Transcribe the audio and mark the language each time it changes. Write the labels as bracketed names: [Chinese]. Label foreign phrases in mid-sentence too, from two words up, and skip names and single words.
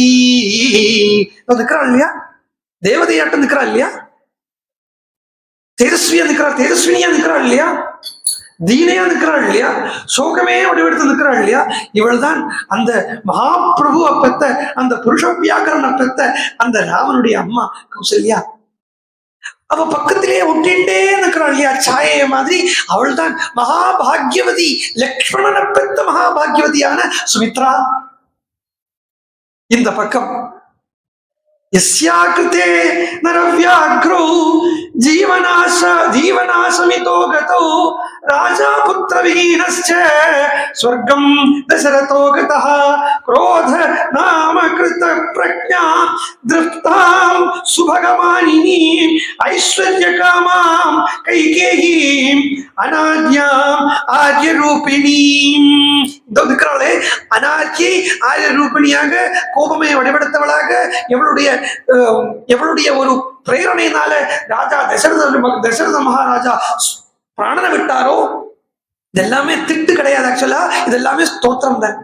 [Tamil] நிற்கிறா இல்லையா, தேவதையாட்டம் நிற்கிறா இல்லையா, தேஜஸ்வியா நிற்கிறா, தேஜஸ்வினியா நிற்கிறா இல்லையா, தீனையா நிற்கிறாள் இல்லையா, சோகமே வடிவெடுத்து நிற்கிறாள் இல்லையா, இவள் தான் அந்த மகாபிரபுவை பெத்த அந்த புருஷ வியாக்கரண பெத்த அந்த ராமனுடைய அம்மா கௌசல்யா. அவ பக்கத்திலே ஒட்டிண்டே நிற்கிறாள் இல்லையா, சாய மாதிரி. அவள் தான் மகாபாகியவதி, லக்ஷ்மணனை பெத்த மகாபாகியவதியான சுமித்ரா. இந்த பக்கம் [Sanskrit] यस्याकृते नरव्याघ्रौ जीवनाशमितो गतौ राजा पुत्रविहीनश्च स्वर्गं दशरथो गतः क्रोध नाम कृत प्रज्ञा दृष्टां सुभगमानिनीं ऐश्वर्यकामां कैकेयीं अनाज्ञाम् आर्यरूपिणीं [Tamil] இருக்கிறாளே அனார்க்கி ஆரிய ரூபிணியாக கோபமே வடிவெடுத்தவளாக எவளுடைய ஒரு பிரேரணையினால ராஜா தசரத மகாராஜா பிராணனை விட்டாரோ, இதெல்லாமே திட்டு கிடையாது. ஆக்சுவலா இதெல்லாமே ஸ்தோத்திரம் தான்.